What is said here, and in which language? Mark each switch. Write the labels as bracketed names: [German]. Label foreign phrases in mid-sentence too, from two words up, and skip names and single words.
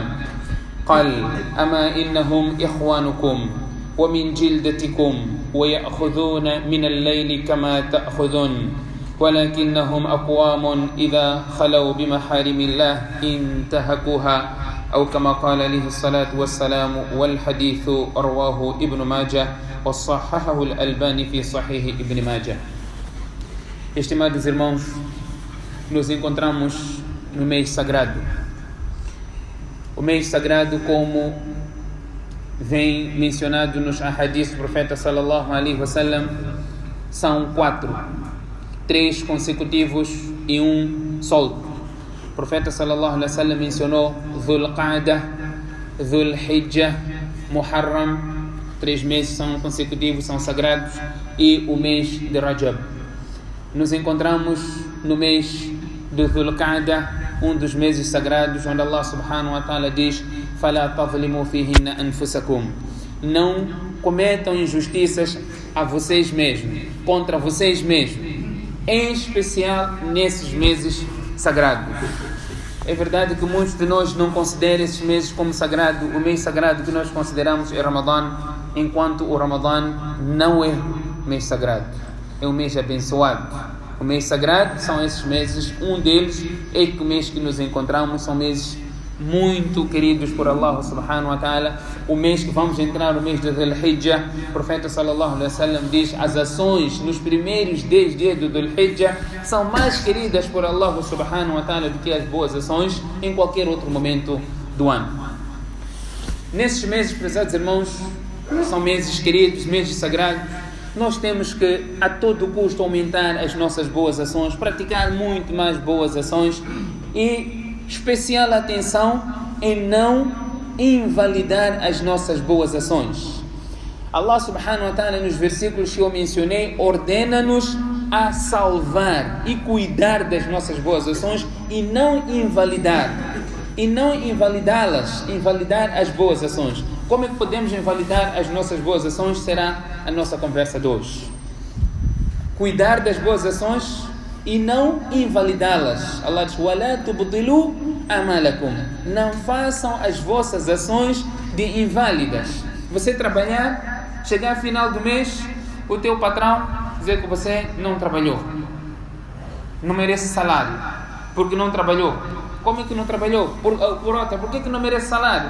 [Arabic] قال أما إنهم إخوانكم ومن جلدتكم ويأخذون من الليل كما تأخذون ولكنهم أقوام إذا خلوا بمحارم الله انتهكوها أو كما قال عليه الصلاة والسلام. والحديث رواه ابن ماجه وصححه الألباني في صحيح ابن ماجه. [Portuguese] Estimados irmãos, nos encontramos no mês sagrado. O mês sagrado, como vem mencionado nos ahadith do profeta [Arabic] صلى الله عليه وسلم, [Portuguese] são 4, 3 consecutivos e 1 solto. O profeta [Arabic] صلى الله عليه وسلم [Portuguese] mencionou Dhul Qa'dah, Dhul Hijjah, Muharram, 3 meses são consecutivos, são sagrados, e o mês de Rajab. Nos encontramos no mês de Dhul Qa'dah, dos meses sagrados, onde Allah [Arabic] سبحانه وتعالى [Portuguese] diz [Arabic] فَلَا تَظْلِمُوا فِيهِنَّ أَنفُسَكُمْ. [Portuguese] Não cometam injustiças a vocês mesmos, contra vocês mesmos, em especial nesses meses sagrados. É verdade que muitos de nós não consideram esses meses como sagrado. O mês sagrado que nós consideramos é Ramadã, enquanto o Ramadã não é mês sagrado, é um mês abençoado. O mês sagrado são esses meses, um deles é que o mês que nos encontramos são meses muito queridos por Allah [Arabic] سبحانه وتعالى. [Portuguese] O mês que vamos entrar, o mês de Dhul Hijjah, o profeta [Arabic] صلى الله عليه وسلم [Portuguese] diz: as ações nos primeiros 10 dias do Dhul Hijjah são mais queridas por Allah [Arabic] سبحانه وتعالى [Portuguese] do que as boas ações em qualquer outro momento do ano. Nesses meses, prezados irmãos, são meses queridos, meses sagrados. Nós temos que a todo custo aumentar as nossas boas ações, praticar muito mais boas ações e especial atenção em não invalidar as nossas boas ações. [Arabic] الله سبحانه وتعالى, [Portuguese] nos versículos que eu mencionei, ordena-nos a salvar e cuidar das nossas boas ações e não invalidá-las, invalidar as boas ações. Como é que podemos invalidar as nossas boas ações? Será a nossa conversa de hoje. Cuidar das boas ações e não invalidá-las. Allah diz: [Arabic] وَلَا تُبْطِلُوا أَعْمَالَكُمْ. [Portuguese] Não façam as vossas ações de inválidas. Você trabalhar, chegar ao final do mês, o teu patrão dizer que você não trabalhou, não merece salário, porque não trabalhou. Como é que não trabalhou? Por que não merece salário?